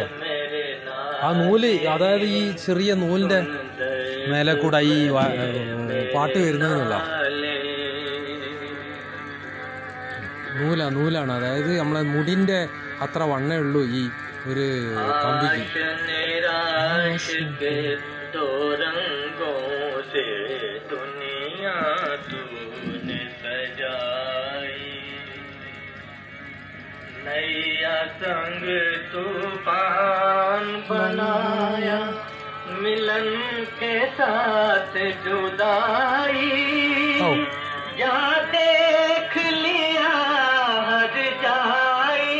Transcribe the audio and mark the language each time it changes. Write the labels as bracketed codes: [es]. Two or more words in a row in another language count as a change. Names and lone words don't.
[ml] ആ നൂല്, അതായത് ഈ ചെറിയ നൂലിൻ്റെ മേലെ കൂടെ ഈ പാട്ട് വരുന്നതെന്നുള്ള നൂലാണ്. അതായത് നമ്മളെ മുടിൻ്റെ അത്ര വണ്ണേ ഉള്ളൂ ഈ ഒരു കമ്പിക്ക്. [hi] संग तूफान बनाया, मिलन के साथ जुदाई, जा देख लिया हर जाई।